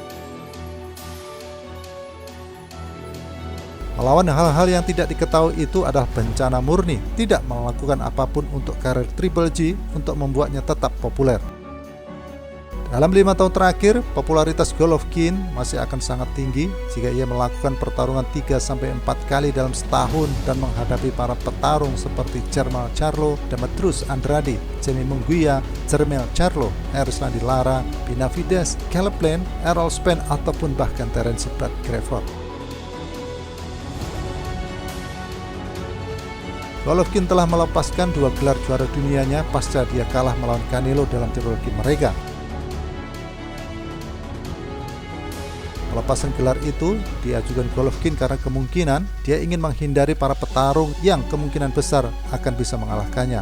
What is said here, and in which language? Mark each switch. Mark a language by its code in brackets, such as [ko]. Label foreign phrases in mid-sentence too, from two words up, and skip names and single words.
[id] Melawan hal-hal yang tidak diketahui itu adalah bencana murni, tidak melakukan apapun untuk karir Triple G untuk membuatnya tetap populer. Dalam 5 tahun terakhir, popularitas Golovkin masih akan sangat tinggi jika ia melakukan pertarungan 3-4 kali dalam setahun dan menghadapi para petarung seperti Jermall Charlo, Demetrius Andrade, Jaime Munguia, Jermell Charlo, Erislandy Lara, Benavidez, Caleb Plant, Errol Spence, ataupun bahkan Terence Bud Crawford. Golovkin telah melepaskan 2 gelar juara dunianya pasca dia kalah melawan Canelo dalam trilogi mereka. Pelepasan gelar itu diajukan Golovkin karena kemungkinan dia ingin menghindari para petarung yang kemungkinan besar akan bisa mengalahkannya.